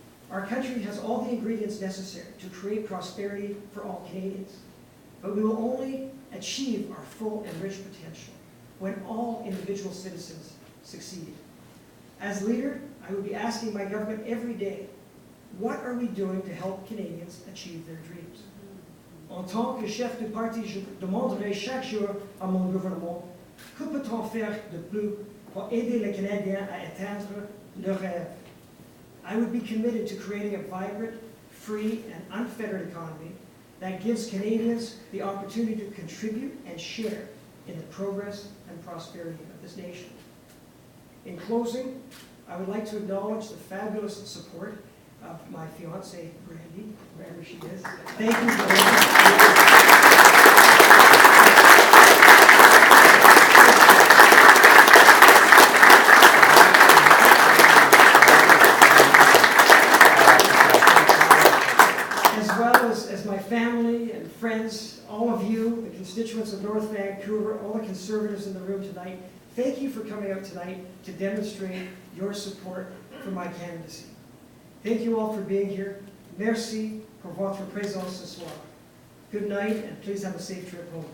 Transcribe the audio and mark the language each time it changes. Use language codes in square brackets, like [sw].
[en] Our country has all the ingredients necessary to create prosperity for all Canadians, but we will only achieve our full and rich potential when all individual citizens succeed. As leader, I will be asking my government every day, what are we doing to help Canadians achieve their dreams? [fr] En tant que chef de parti, je demanderai chaque jour à mon gouvernement, que peut-on faire de plus pour aider les Canadiens à atteindre leurs rêves? [en] I would be committed to creating a vibrant, free, and unfettered economy that gives Canadians the opportunity to contribute and share in the progress and prosperity of this nation. In closing, I would like to acknowledge the fabulous support of my fiancée, Brandy, wherever she is. Thank you very much. As my family and friends, all of you, the constituents of North Vancouver, all the Conservatives in the room tonight, thank you for coming out tonight to demonstrate your support for my candidacy. Thank you all for being here. [fr] Merci pour votre présence ce soir. [en] Good night, and please have a safe trip home.